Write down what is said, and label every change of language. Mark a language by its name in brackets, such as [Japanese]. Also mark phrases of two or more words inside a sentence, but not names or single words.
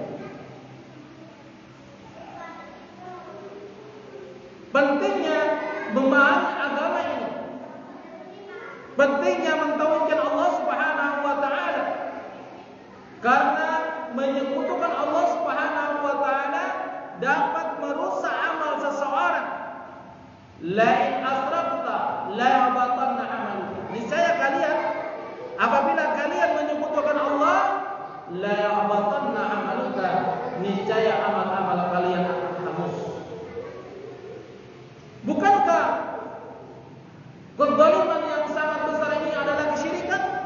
[Indonesian] Pentingnya pentingnya mentauhidkan [Arabic] الله سبحانه وتعالى. [Indonesian] Karena menyekutukan [Arabic] الله سبحانه وتعالى [Indonesian] dapat merusak amal seseorang. [Arabic] لئن أشركت ليحبطن عملك. [Indonesian] Niscaya kalian apabila kalian menyekutukan Allah, [Arabic] ليحبطن عملك, [Indonesian] niscaya amal-amal kalian akan hangus. Bukankah kezaliman yang sangat besar ini adalah kesyirikan?